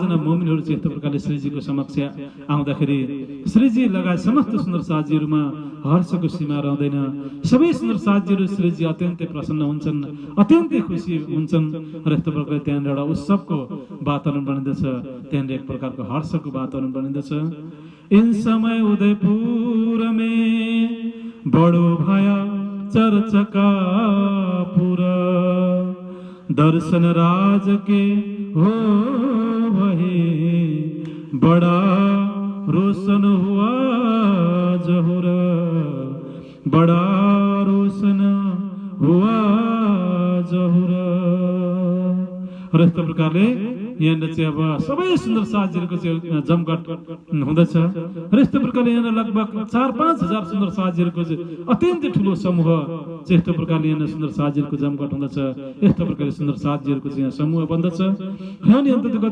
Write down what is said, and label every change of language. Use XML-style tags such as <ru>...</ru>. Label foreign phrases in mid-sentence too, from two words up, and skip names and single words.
<ne>जना मुमिनहरू चाहिँ यस्तो प्रकारले श्रीजीको समक्ष आउँदाखेरि श्रीजी लगायत समस्त सुन्दर साथीहरूमा हर्षको सीमा रहँदैन सबै सुन्दर साथीहरू श्रीजी अत्यन्तै प्रसन्न हुन्छन् अत्यन्तै खुसी हुन्छन् र यस्तो प्रकारले त्यहाँनिर एउटा उत्सवको वातावरण बनिँदछ त्यहाँनिर एक प्रकारको हर्षको वातावरण बनिँदछ</ne> <hi>इन समय उदयपुर में बड़ो भया चर्चा का पूरा दर्शन राज के हो वही बड़ा रोशन हुआ जहुरा बड़ा रोशन हुआ</hi> <ne>जहुरा र यस्तो प्रकारले यहाँनिर चाहिँ अब सबै सुन्दर साथीहरूको चाहिँ जमघट हुँदछ र यस्तो प्रकारले यहाँ लगभग 4-5 हजार सुन्दर साथीहरूको चाहिँ अत्यन्तै ठुलो समूह चाहिँ यस्तो प्रकारले यहाँ सुन्दर साथीहरूको जमघट हुँदछ यस्तो प्रकारले सुन्दर साथीहरूको चाहिँ यहाँ समूह बन्दछ र अनि अन्ततगत</ne>